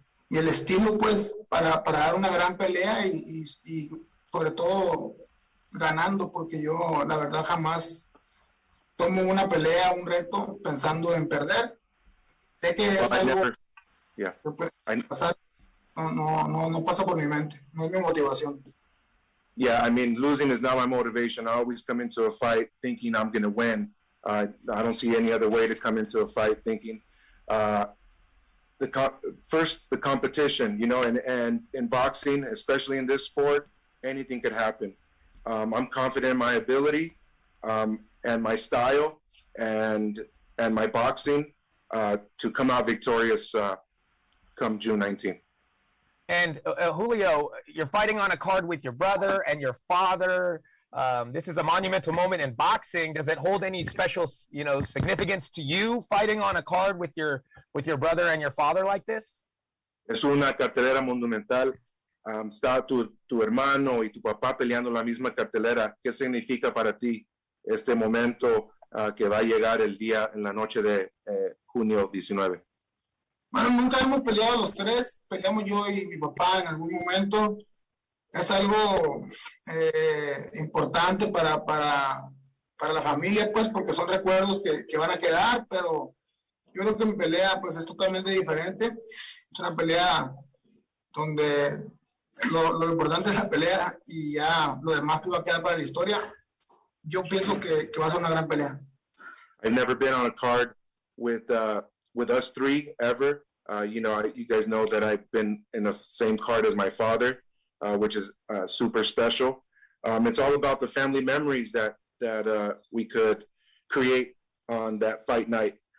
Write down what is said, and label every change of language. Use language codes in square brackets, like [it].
[es] el estilo, pues, para dar una gran pelea y sobre todo ganando, porque yo la verdad jamás tomo una pelea, un reto pensando en perder. Sé que es algo que puede pasar, no pasa por mi mente, no es mi motivación. [en] Yeah, I mean, losing is not my motivation. I always come into a fight thinking I'm going to win. I don't see any other way to come into a fight thinking first the competition, and in boxing, especially in this sport, anything could happen. I'm confident in my ability and my style and my boxing to come out victorious come June 19th. And Julio, you're fighting on a card with your brother and your father. This is a monumental moment in boxing. Does it hold any special, significance to you fighting on a card with your brother and your father like this? [es] Es una cartelera monumental. está tu hermano y tu papá peleando la misma cartelera. ¿Qué significa para ti este momento que va a llegar el día en la noche de junio 19? Bueno, nunca hemos peleado los tres, peleamos yo y mi papá en algún momento. Es algo importante para la familia, pues, porque son recuerdos que van a quedar, pero yo creo que mi pelea, pues, es totalmente diferente. Es una pelea donde lo importante es la pelea y ya lo demás pues, va a quedar para la historia. Yo pienso que va a ser una gran pelea. [en] I've never been on a card with us three ever. You guys know that I've been in the same card as my father, which is super special. It's all about the family memories that we could create on that fight night.